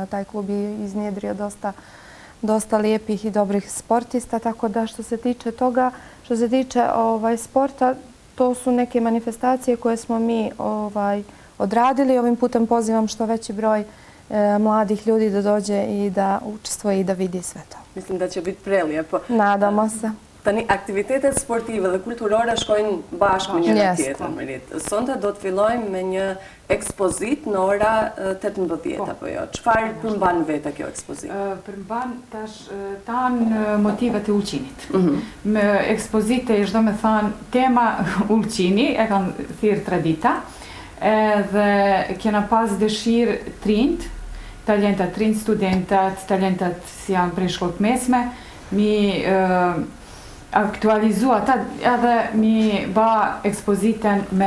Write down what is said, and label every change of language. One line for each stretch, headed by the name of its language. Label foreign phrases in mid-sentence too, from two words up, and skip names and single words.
Serbian: Taj klub je iznjedrio dosta lijepih i dobrih sportista, tako da što se tiče toga, što se tiče sporta, to su neke manifestacije koje smo mi odradili. Ovim putem pozivam što veći broj mladih ljudi da dođe i da učestvuje i da vidi sve to. Mislim da će biti prelijepo. Nadamo se.
Albanian: Tani, aktivitetet sportive dhe kulturore shkojnë bashkë me njëra tjetrën. Sonte do të fillojmë me një ekspozit në ora 18 apo jo. Çfarë përmban vetë kjo ekspozit? Përmban tanë motivet e Ulqinit. Me ekspozite është do me thanë tema Ulqini, e kanë thirë tradita, dhe kena pas dëshirë trinjt, talentat trinjt, studentat, talentat si janë prej shkollë mesme, mi aktualizu ata edhe mi ba ekspoziten me